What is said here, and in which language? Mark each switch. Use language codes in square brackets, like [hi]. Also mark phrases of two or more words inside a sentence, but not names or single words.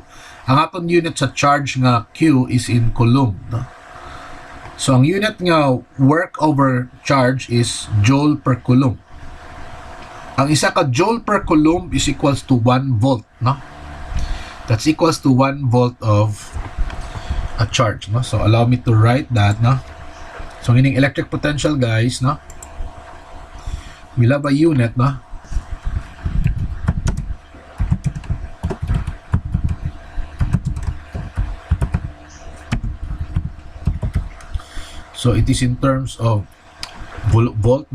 [hil] Ang aton unit sa charge nga Q [en] is in coulomb, [hil] no? [en] So [hil] ang unit nga [en] work over charge is joule per coulomb. [hil] Ang isa ka [en] joule per coulomb is equals to 1 volt, no? That's equals to 1 volt of a charge, no? So allow me to write that, no? So meaning electric potential, guys, no? We'll have a unit, no? So it is in terms of volt, no?